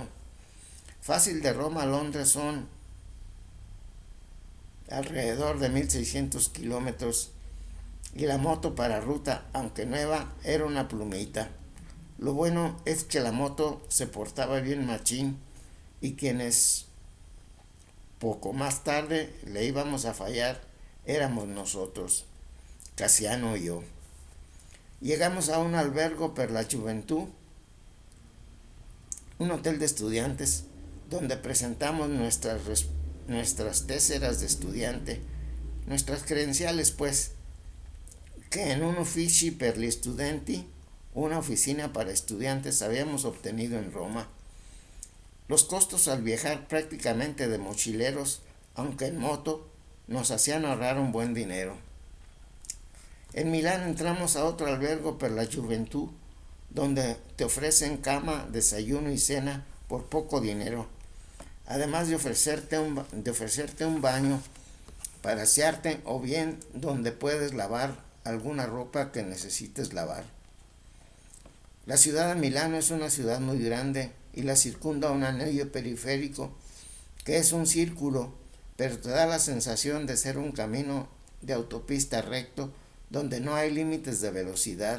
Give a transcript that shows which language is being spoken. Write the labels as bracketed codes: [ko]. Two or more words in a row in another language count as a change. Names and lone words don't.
[es] Fácil, de Roma a Londres son alrededor de 1600 kilómetros y la moto para ruta, aunque nueva, era una plumita. Lo bueno es que la moto se portaba bien machín y quienes poco más tarde le íbamos a fallar éramos nosotros, Casiano y yo. Llegamos a un [it] albergo per [es] la Juventud, un hotel de estudiantes, donde presentamos nuestras téseras de estudiante, nuestras credenciales, pues, que en un [it] uffici per gli studenti, [es] una oficina para estudiantes, habíamos obtenido en Roma. Los costos al viajar prácticamente de mochileros, aunque en moto, nos hacían ahorrar un buen dinero. En Milán entramos a otro [it] albergo per [es] la Juventud, donde te ofrecen cama, desayuno y cena por poco dinero, además de ofrecerte un baño para asearte, o bien donde puedes lavar alguna ropa que necesites lavar. La ciudad de Milán es una ciudad muy grande y la circunda un anillo periférico que es un círculo, pero te da la sensación de ser un camino de autopista recto donde no hay límites de velocidad.